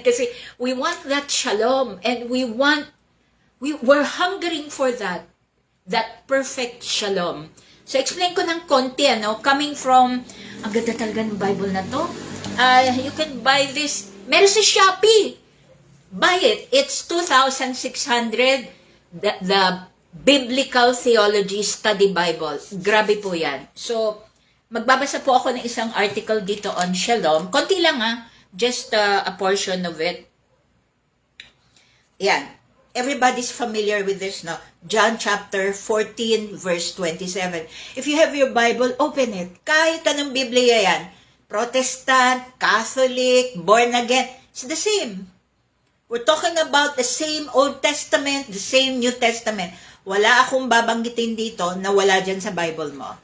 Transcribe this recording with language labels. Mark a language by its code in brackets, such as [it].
[en] Kasi we want that shalom and we're hungering for that perfect shalom. [tl] So, explain ko ng konti, [en] coming from, [tl] ang ganda talaga ng Bible na to. [en] You can buy this, [tl] meron sa Shopee. [en] Buy it. It's 2,600, the Biblical Theology Study Bible. [tl] Grabe po yan. So, magbabasa po ako ng isang article dito on shalom. Konti lang [en] just a portion of it. Yan. Everybody's familiar with this, no? John chapter 14, verse 27. If you have your Bible, open it. [tl] Kahit anong Biblia yan. [en] Protestant, Catholic, born again. It's the same. We're talking about the same Old Testament, the same New Testament. [tl] Wala akong babanggitin dito na wala dyan sa Bible mo.